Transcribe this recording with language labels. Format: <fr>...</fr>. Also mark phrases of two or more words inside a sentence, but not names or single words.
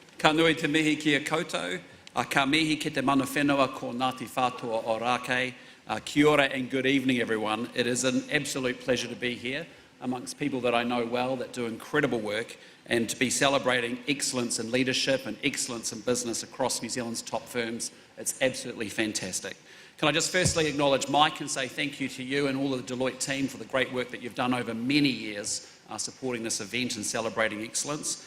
<mi>Ka nui te mihi ki a koutou, ka mihi ki te mana whenua ko Ngāti Whātua o Rākei. Kia ora</mi> <en>and good evening, everyone. It is an absolute pleasure to be here amongst people that I know well that do incredible work and to be celebrating excellence in leadership and excellence in business across New Zealand's top firms. It's absolutely fantastic. Can I just firstly acknowledge Mike and say thank you to you and all of the Deloitte team for the great work that you've done over many years supporting this event and celebrating excellence.</en>